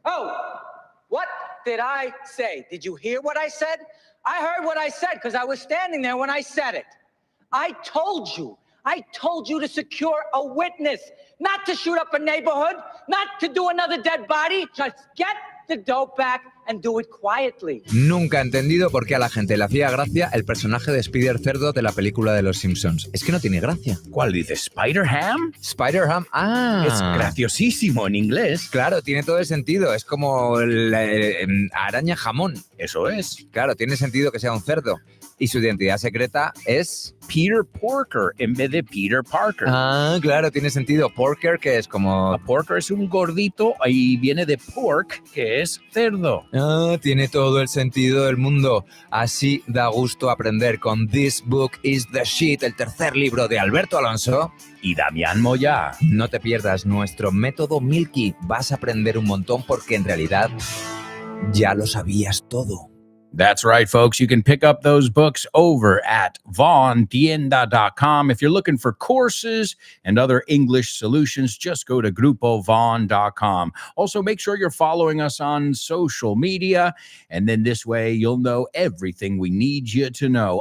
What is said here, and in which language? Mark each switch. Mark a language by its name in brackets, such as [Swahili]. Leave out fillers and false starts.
[English] Oh, what did I say? Did you hear what I said? I heard what I said because I was standing there when I said it. I told you to secure a witness, not to shoot up a neighborhood, not to do another dead body. Just get the dope back and do it quietly. [Spanish] Nunca he entendido por qué a la gente le hacía gracia el personaje de Spider Cerdo de la película de los Simpsons. Es que no tiene gracia. ¿Cuál dices? ¿Spider-Ham? Spider-Ham, Es graciosísimo en inglés. Claro, tiene todo el sentido. Es como la araña jamón. Eso es. Claro, tiene sentido que sea un cerdo. Y su identidad secreta es Peter Porker en vez de Peter Parker. Ah, claro, tiene sentido. Porker, que es como... Porker es un gordito y viene de pork, que es cerdo. Ah, tiene todo el sentido del mundo. Así da gusto aprender con This Book is the Shit, el tercer libro de Alberto Alonso y Damián Moya. No te pierdas nuestro método Milky. Vas a aprender un montón porque en realidad ya lo sabías todo. [English] That's right, folks. You can pick up those books over at vaughntienda.com. If you're looking for courses and other English solutions, just go to grupovaughn.com. Also, make sure you're following us on social media, and then this way you'll know everything we need you to know.